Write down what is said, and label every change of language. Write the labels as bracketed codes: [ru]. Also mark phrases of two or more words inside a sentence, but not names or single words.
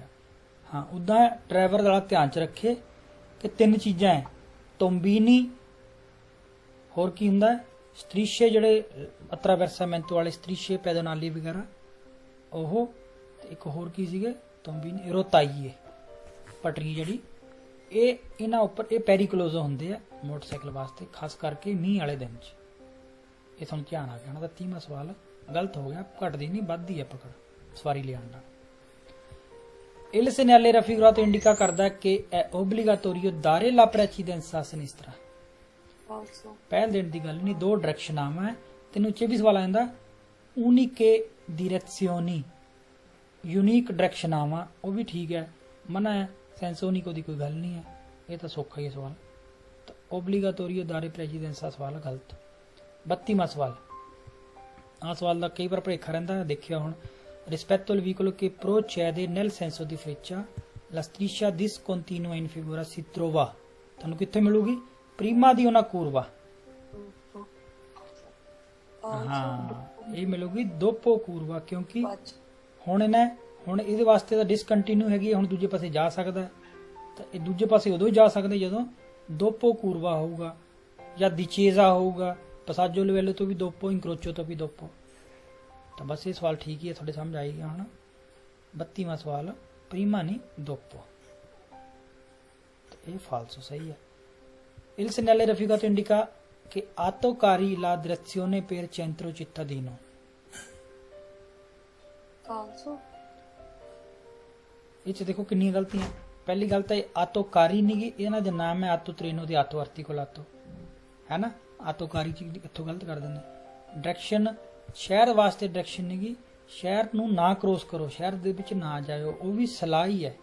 [pa] ਹਾਂ, ਉੱਦਾਂ ਡਰਾਈਵਰ ਵਾਲਾ ਧਿਆਨ ਚ ਰੱਖੇ ਕਿ 3 ਚੀਜ਼ਾਂ ਹੈ, ਤੋਂਬੀਨੀ, ਹੋਰ ਕੀ ਹੁੰਦਾ ਹੈ, ਸਟ੍ਰੀਸ਼ੇ ਜਿਹੜੇ ਅਤਰਾਵੈਰਸਾਮੈਂਟੋ ਵਾਲੇ [it] strisce pedonali [pa] ਵਗੈਰਾ, ਉਹ ਤੇ ਇੱਕ ਹੋਰ ਕੀ ਸੀਗੇ, ਤੋਂਬੀਨੀ, ਰੋਤਾਈਏ ਪਟਰੀ ਜਿਹੜੀ, ਇਹਨਾਂ ਉੱਪਰ ਇਹ ਪੈਰੀਕਲੋਜ਼ੋ ਹੁੰਦੇ ਆ ਮੋਟਰਸਾਈਕਲ ਵਾਸਤੇ, ਖਾਸ ਕਰਕੇ ਮੀਂਹ ਵਾਲੇ ਦਿਨ 'ਚ। ਇਹ ਤੁਹਾਨੂੰ ਧਿਆਨ ਆ ਗਿਆ ਹੋਣਾ। ਤਾਂ 30ਵਾਂ ਸਵਾਲ ਗਲਤ ਹੋ ਗਿਆ, ਘਟਦੀ ਨਹੀਂ ਵੱਧਦੀ ਹੈ ਪਕੜ ਸਵਾਰੀ ਲਿਆਉਣ ਨਾਲ। [it] Il segnale raffigurato indica [pa] ਕਰਦਾ ਕਿ [it] è obbligatorio dare la precedenza a sinistra। [pa] ਆਲਸੋ ਪਹਿਲ ਦੇਣ ਦੀ ਗੱਲ ਨਹੀਂ, 2 ਡਾਇਰੈਕਸ਼ਨਾਂ ਹੈ। ਤੈਨੂੰ ਉੱਚੇ ਵੀ ਸਵਾਲ ਆ ਜਾਂਦਾ, [it] uniche direzioni, [pa] ਯੂਨੀਕ ਡਾਇਰੈਕਸ਼ਨਾਂ ਵਾ, ਉਹ ਵੀ ਠੀਕ ਹੈ, ਮਨਾ ਹੈ, ਸੈਂਸੋਨਿਕੋ ਦੀ ਕੋਈ ਗੱਲ ਨਹੀਂ ਹੈ, ਇਹ ਤਾਂ ਸੌਖਾ ਹੀ ਹੈ ਸਵਾਲ। ਤਾਂ [it] obbligatorio dare precedenza [pa] ਸਵਾਲ ਗਲਤ। 32ਵਾਂ ਸਵਾਲ, ਆਹ ਸਵਾਲ ਦਾ ਕਈ ਵਾਰ ਭੁਲੇਖਾ ਰਹਿੰਦਾ, ਦੇਖਿਆ ਹੁਣ। [it] rispetto al vicolo che procede nel senso di freccia la striscia discontinua in figura si trova, [pa] ਤੁਹਾਨੂੰ ਕਿੱਥੇ ਮਿਲੂਗੀ? [it] prima di una curva। [pa] ਹਾਂ, ਇਹ ਮਿਲੂਗੀ [it] dopo curva, [pa] ਕਿਉਂਕਿ ਹੁਣ ਇਹਦੇ ਵਾਸਤੇ ਤਾਂ ਡਿਸਕੰਟੀਨਿਊ ਹੈਗੀ, ਹੁਣ ਦੂਜੇ ਪਾਸੇ ਜਾ ਸਕਦਾ ਹੈ। ਤਾਂ ਇਹ ਦੂਜੇ ਪਾਸੇ ਉਦੋਂ ਹੀ ਜਾ ਸਕਦਾ ਜਦੋਂ [it] dopo curva [pa] ਹੋਊਗਾ ਜਾਂ ਦਿਚੇਜ਼ਾ ਹੋਊਗਾ, [it] passaggio livello [pa] ਤੋਂ ਵੀ ਦੋਪੋ, ਇੰਕਰੋਚੋ ਤੋਂ ਵੀ ਦੋਪੋ। ਤਾਂ ਬਸ ਇਹ ਸਵਾਲ ਠੀਕ ਹੀ ਹੈ, ਤੁਹਾਡੇ ਸਮਝ ਆਈ ਗਿਆ ਹੁਣ। 32ਵਾਂ ਸਵਾਲ, ਪ੍ਰੀਮਾ ਨਹੀਂ ਦੋਪੋ, ਇਹ ਫਾਲਸੋ ਸਹੀ ਹੈ। [it] Il segnale raffigurato indica che autocari la direzione per centro cittadino। [pa] ਆਲਸੋ ਇਹ ਚ ਦੇਖੋ ਕਿੰਨੀਆਂ ਗਲਤੀਆਂ। ਪਹਿਲੀ ਗੱਲ ਤਾਂ ਆਤੋਕਾਰੀ ਨਹੀਂ ਗੀ, ਇਹਨਾਂ ਦਾ ਨਾਮ ਹੈ [it] auto treno [pa] ਦੇ ਆਤੋ ਆਰਟੀਕਲ ਆਤੋ, ਹੈ ਨਾ। ਆਤੋਕਾਰੀ ਚ ਇੱਥੋਂ ਗਲਤ ਕਰ ਦਿੰਦੇ। ਡਾਇਰੈਕਸ਼ਨ ਸ਼ਹਿਰ ਵਾਸਤੇ ਡਾਇਰੈਕਸ਼ਨ ਨਹੀਂ ਗੀ, ਸ਼ਹਿਰ ਨੂੰ ਨਾ ਕ੍ਰੋਸ ਕਰੋ, ਸ਼ਹਿਰ ਦੇ ਵਿੱਚ ਨਾ ਜਾਇਓ, ਉਹ ਵੀ ਸਲਾਹ ਹੀ ਹੈ।